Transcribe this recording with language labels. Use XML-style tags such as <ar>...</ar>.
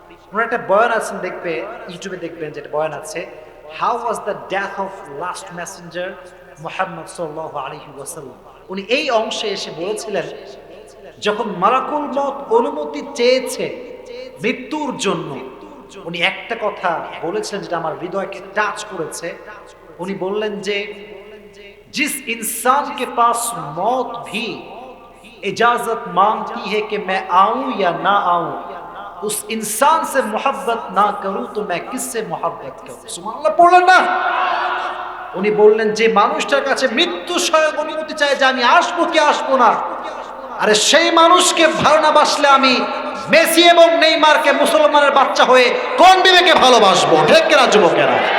<bn>ওনার একটা বয়ান আছেন, দেখবে ইউটিউবে দেখবেন, যেটা বয়ান আছে, how was the death of last Messenger Muhammad সাল্লাল্লাহু আলাইহি ওয়াসাল্লাম। উনি এই অংশে এসে বলেছিলেন, যখন মালাকুল মউত অনুমতি চেয়েছে মৃত্যুর জন্য, উনি একটা কথা বলেছিলেন যেটা আমার হৃদয়কে টাচ করেছে। উনি বললেন যে,</bn> <hi>जिस इंसान के पास मौत भी इजाजत मांगती है कि मैं आऊं या ना आऊं, उस इंसान से मोहब्बत ना करूं तो मैं किससे मोहब्बत करूं?</hi> <bn>सुबहानाल्लाह পড়লেন না? উনি বললেন, যে মানুষটার কাছে মৃত্যু স্বয়ং অনুমতি চায় যে আমি আসবো কি আসবো না, আরে সেই মানুষকে ভালো না বাসলে আমি মেসি এবং নেইমারকে মুসলমানের বাচ্চা হয়ে কোন বিবেকে ভালোবাসবো? ঠিক কিনা যুবকেরা?</bn>